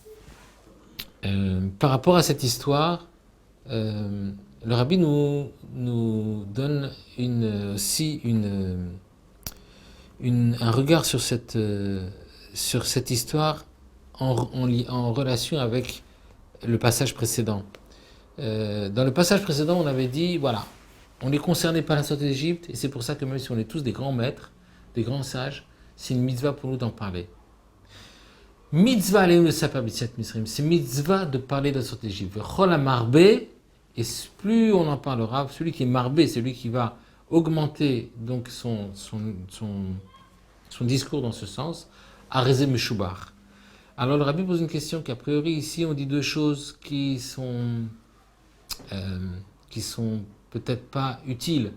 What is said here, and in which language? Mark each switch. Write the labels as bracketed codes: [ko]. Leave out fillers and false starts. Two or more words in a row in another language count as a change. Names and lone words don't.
[fr] Par rapport à cette histoire, le rabbi nous donne aussi un regard sur cette histoire en relation avec le passage précédent. Dans le passage précédent, on avait dit, voilà, on est concerné par la sortie d'Égypte, et c'est pour ça que même si on est tous des grands maîtres, des grands sages, c'est une mitzvah pour nous d'en parler. [he] מצוה עלינו לספר ביציאת מצרים, [fr] c'est mitzvah de parler de la sortie d'Égypte. [he] וכל המרבה, [fr] et plus on en parlera, celui qui est marbé, celui qui va augmenter donc son discours dans ce sens, [he] הרי זה משובח. [fr] Alors le rabbi pose une question qu'a priori ici on dit deux choses qui sont peut-être pas utiles.